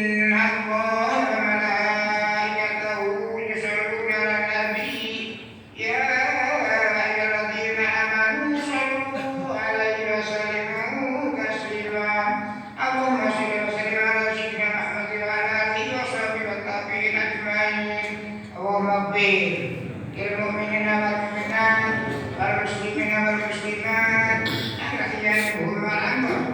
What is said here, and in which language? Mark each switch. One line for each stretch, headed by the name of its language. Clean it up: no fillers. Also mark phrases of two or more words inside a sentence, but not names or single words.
Arabic: الله وملائكته يصلون على النبي يا أيها الذين آمنوا صلوا عليه وسلموا تسليما. اللهم صل وسلم على سيدنا محمد وعلى آله وصحبه والتابعين أجمعين. اللهم اغفر للمؤمنين والمؤمنات والمسلمين والمسلمات الأحياء منهم والأموات.